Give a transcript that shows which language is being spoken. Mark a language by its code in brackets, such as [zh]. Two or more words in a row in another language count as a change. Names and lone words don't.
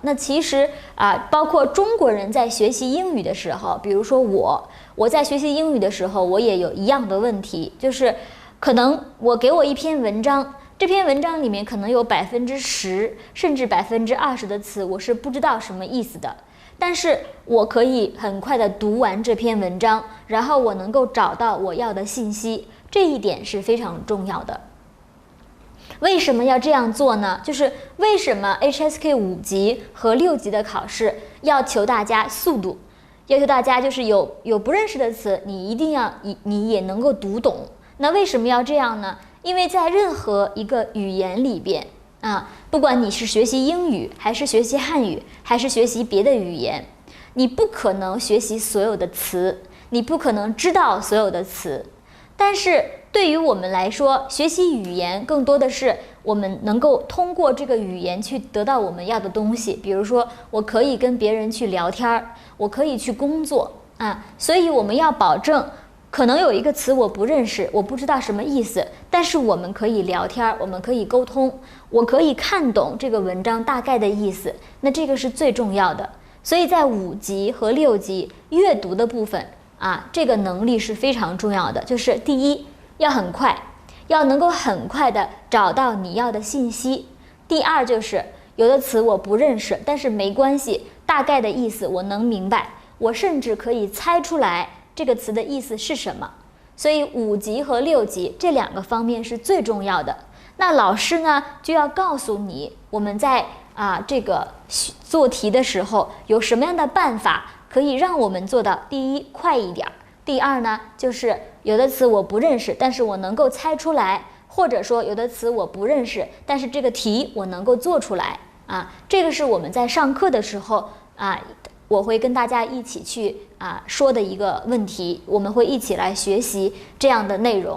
[zh] 那其實包括中國人在學習英語的時候，比如說我在學習英語的時候，我也有一樣的問題，就是可能給我一篇文章，這篇文章裡面可能有10%甚至20%的詞我是不知道什麼意思的，但是我可以很快的讀完這篇文章，然後我能夠找到我要的信息，這一點是非常重要的。為什麼要這樣做呢？就是為什麼 HSK 5 級和6級的考試要求大家速度，要求大家就是有不認識的詞，你一定要你也能夠讀懂。那為什麼要這樣呢？因為在任何一個語言裡邊不管你是學習英語，還是學習漢語，還是學習別的語言，你不可能學習所有的詞，你不可能知道所有的詞。但是對於我們來說，學習語言更多的是我們能夠通過這個語言去得到我們要的東西。比如說，我可以跟別人去聊天，我可以去工作所以我們要保證，可能有一個詞我不認識，我不知道什麼意思，但是我們可以聊天，我們可以溝通，我可以看懂這個文章大概的意思，那這個是最重要的。所以在5級和6級閱讀的部分這個能力是非常重要的，就是第一要很快，要能夠很快的找到你要的信息。第二就是有的詞我不認識，但是沒關係，大概的意思我能明白，我甚至可以猜出來這個詞的意思是什麼。所以5級和6級這2個方面是最重要的。那老師呢就要告訴你，我們在這個做題的時候有什麼樣的辦法可以讓我們做到：第一，快一點；第二呢，就是有的詞我不認識，但是我能夠猜出来；或者說有的詞我不認識，但是這個題我能夠做出來這個是我們在上課的時候我會跟大家一起去說的一個問題，我們會一起來學習這樣的內容。